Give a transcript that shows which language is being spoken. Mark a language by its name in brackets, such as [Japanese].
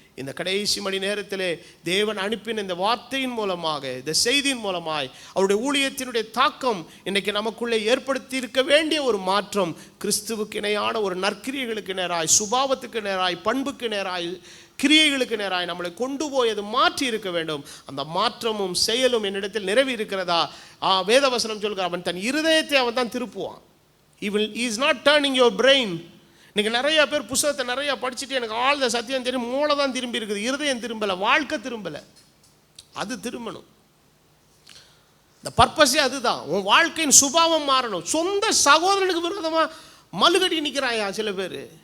[Tamil] இந்த கடைசி மணி நேரத்திலே தேவன் அனுப்பின இந்த வார்த்தையின் மூலமாக, இந்த செய்தியின் மூலமாய் அவருடைய ஊழியத்தினுடைய தாக்கம் இன்றைக்கு நமக்குள்ளே ஏற்படுத்தி இருக்க வேண்டிய ஒரு மாற்றம், கிறிஸ்துவுக்கு இணையான ஒரு நற்கிரியைகளுக்கு நேராய், சுபாவத்துக்கு நேராய், பண்புக்கு நேராய், கிரியைகளுக்கு நேராய் நம்மளை கொண்டு போய் அது மாற்றி இருக்க வேண்டும். அந்த மாற்றமும் செயலும் என்னிடத்தில் நிறைவி இருக்கிறதா? வேதவசனம் சொல்கிறார், அவன் தன் இருதயத்தை அவன் தான் திருப்புவான். [English] he is not turning your brain. [Tamil] இன்றைக்கி நிறைய பேர் புத்தகத்தை நிறையா படிச்சுட்டு எனக்கு ஆழ்ந்த சத்தியம் தெரியும், மூளை தான் திரும்பி இருக்குது, இருதயம் திரும்பலை, வாழ்க்கை திரும்பலை. அது திரும்பணும். இந்த பர்பஸே அதுதான். உன் வாழ்க்கையின் சுபாவம் மாறணும். சொந்த சகோதரனுக்கு விரோதமாக மலுகடி நிற்கிறாயா சில பேர்.